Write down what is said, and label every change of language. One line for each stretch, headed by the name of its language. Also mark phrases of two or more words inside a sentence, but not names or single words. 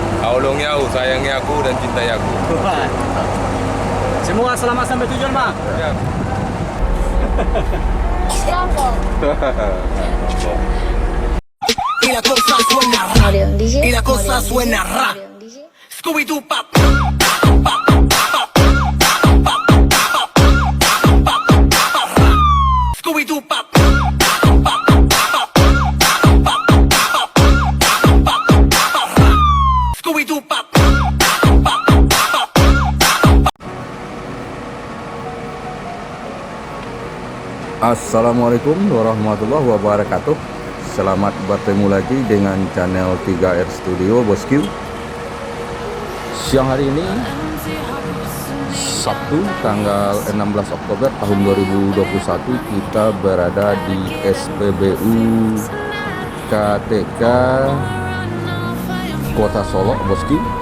Indonesian: Tolongi aku, sayangi aku, dan cintai aku. Semua selamat sampai tujuan, Bang. Ya.
Spanish: Y la cosa suena ra. Y la cosa suena ra. Scooby-Doo pop. Scooby-Doo pop. Scooby-Doo pop.
Arabic: السلام عليكم ورحمة الله وبركاته.
Indonesian: Selamat bertemu lagi dengan channel 3R Studio Bosku. Siang hari ini Sabtu tanggal 16 Oktober tahun 2021 kita berada di SPBU KTK Kota Solok Bosku.